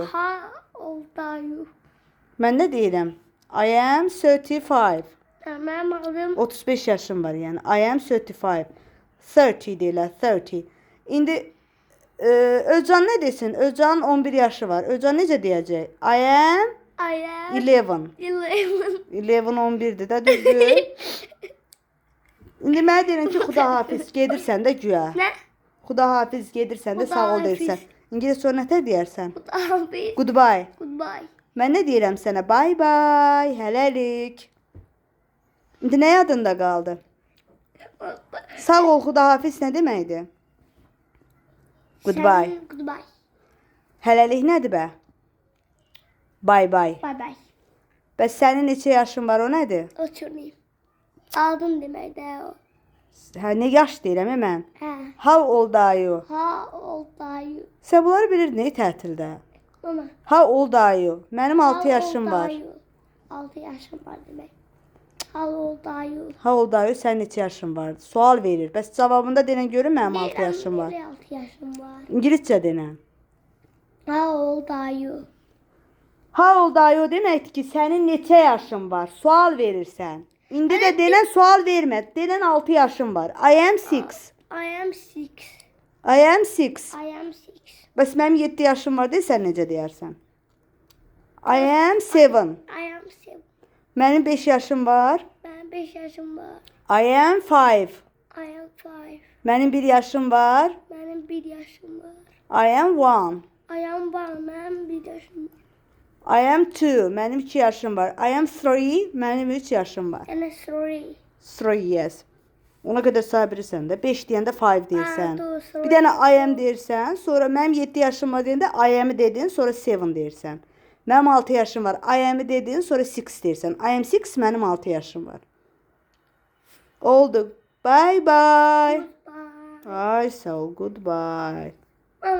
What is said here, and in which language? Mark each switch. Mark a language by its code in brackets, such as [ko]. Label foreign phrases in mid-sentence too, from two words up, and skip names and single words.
[en] How old are you? [az] Mən nə deyirəm? [en] I am 35. [az] Mənim adım 35 yaşım var, yəni. [en] I am 35. [az] 30 deyirlər, 30. İndi Özcan nə desin? Özcan 11 yaşı var. Özcan necə deyəcək? [en] I am I am 11. 11. [az] 11 11-dir də, düzdür? İndi mənə deyirəm ki, xudahafiz, gedirsən də güya. Nə? Xudahafiz, gedirsən də sağ ol Xudahafiz. deyirsən. İngilis sonra nətər deyərsən? Abi. [en] Goodbye. Goodbye. [az] Mən nə deyirəm sənə? [en] Bye bye, [az] hələlik. İndi nə yadında qaldı? Sağ ol, xudahafiz nə deməkdir? [en] Goodbye. Goodbye. [az] Hələlik nədir bə? [en] Bye bye. Bye bye. [az] Bəs sənin neçə yaşın var, o nədir? [en] What's your name? [az] Adın deməkdir o. Hə, nə yaş deyirəm mən? Hə. [en] How old are you? How old are you? [az] Sən bunları bilirdin, nə tətildə? Mama. [en] How old are you? [az] Mənim 6 yaşım var. 6 yaşım var demək. How old are you? How old are you? Sənin neçə yaşın var? Sual verir. Bəs cavabında denən görün mənim 6 yaşım var. 6 yaşım var. İngiliscə denən. [en] How old are you? How old are you [az] deməkdir ki, sənin neçə yaşın var? Sual verirsən. İndi də denən sual vermə. Denən 6 yaşım var. [en] I am 6. I am 6. I am 6. I am 6. [az] Bəs mənim 7 yaşım var desən necə deyərsən? [en] I am 7. I am 7. [az] Mənim 5 yaşım var. [tr] Benim 5 yaşım var. [en] I am 5. I am 5. [az] Mənim 1 yaşım var. [tr] Benim 1 yaşım var. [en] I am 1. I am 1. [tr] Benim 1 yaşım var. [en] I am 2. [az] Mənim 2 yaşım var. [en] I am 3. [az] Mənim 3 yaşım var. Yani 3. [en] 3, yes. [az] Ona qədər say bilirsən də. 5 deyəndə 5 deyirsən. [en] One, two, [az] Bir dənə [en] I am [az] deyirsən. Sonra mənim 7 yaşım var deyəndə [en] I am [az] dedin, sonra 7 deyirsən. Mənim 6 yaşım var. [en] I am [az] dedin, sonra 6 deyirsən. [en] I am 6, [az] mənim 6 yaşım var. Oldu. [en] Bye bye. Bye. [az] Ay, sağ ol. Goodbye. Mama.